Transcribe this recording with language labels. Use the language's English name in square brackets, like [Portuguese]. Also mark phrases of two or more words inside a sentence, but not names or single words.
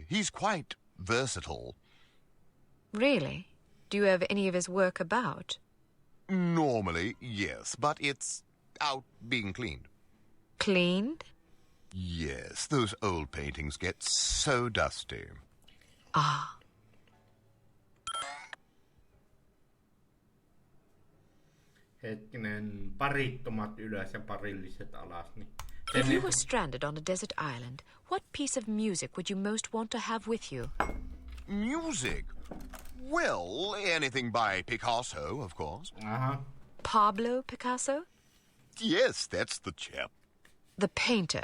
[English] He's quite versatile. Really? Do you have any of his work about? Normally, yes, but it's out being cleaned. Cleaned? Yes, those old paintings get so dusty. Ah. [Finnish] Hetkinen, parittomat ylös ja parilliset alas. Niin. [English] If you were stranded on a desert island, what piece of music would you most want to have with you? Music? Well, anything by Picasso, of course. Aha. Pablo Picasso? Yes, that's the chap. The painter.